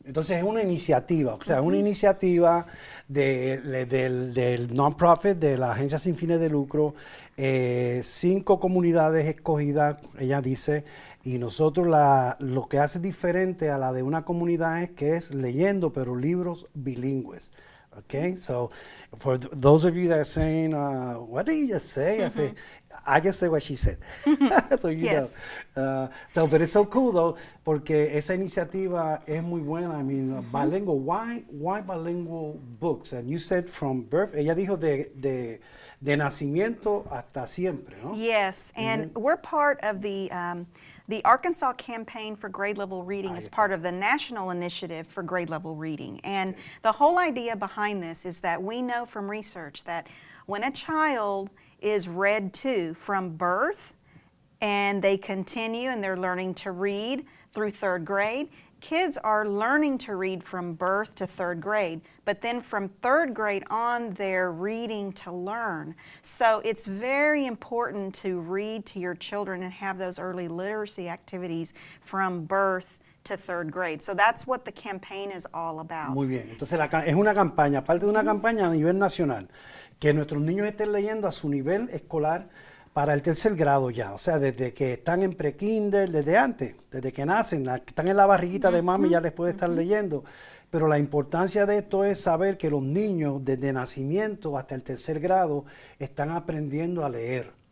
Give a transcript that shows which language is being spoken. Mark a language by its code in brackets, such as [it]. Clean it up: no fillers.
[es] entonces es una iniciativa, o sea, una iniciativa del non-profit, de la agencia sin fines de lucro, 5 comunidades escogidas, ella dice, y nosotros lo que hace diferente a la de una comunidad es que es leyendo, pero libros bilingües. [en] Okay, so for those of you that are saying, what did you just say? I just say what she said. So you yes. know. But it's so cool though, [es] porque esa iniciativa es muy buena. [en] I mean, bilingual. Why bilingual books? And you said from birth. [es] Ella dijo de nacimiento hasta siempre, ¿no? [en] Yes, and we're part of the Arkansas Campaign for Grade Level Reading is part of the National Initiative for Grade Level Reading. And the whole idea behind this is that we know from research that when a child is read to from birth and they continue and they're learning to read through 3rd grade, kids are learning to read from birth to 3rd grade, but then from 3rd grade on, they're reading to learn. So it's very important to read to your children and have those early literacy activities from birth to 3rd grade. So that's what the campaign is all about. [es] Muy bien, entonces es una campaña, parte de una campaña a nivel nacional, que nuestros niños estén leyendo a su nivel escolar para el 3er grado ya, o sea, desde que están en pre-kinder, desde antes, desde que nacen, están en la barriguita de mami, ya les puede estar leyendo. Pero la importancia de esto es saber que los niños desde nacimiento hasta el 3er grado están aprendiendo a leer.